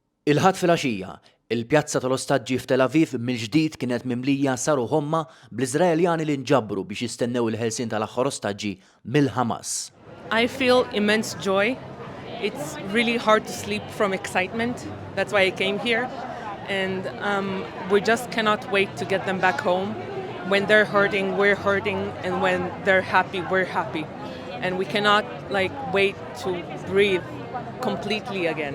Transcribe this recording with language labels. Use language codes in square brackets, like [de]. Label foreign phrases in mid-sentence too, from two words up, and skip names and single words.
[mt] Il-ħadd filgħaxija, il-pjazza tal-ostaġġi f'Tel Aviv mill-ġdid kienet mimlija saru ħomma bl-Iżraeljani li nġabbru biex jistennew il-ħelsien tal-aħħar ostaġġi mill-Ħamas. [en] I feel immense joy. It's really hard to sleep from excitement. That's why I came here. And we just cannot wait to get them back home. When they're hurting, we're hurting. And when they're happy, we're happy. And we cannot wait to breathe completely again.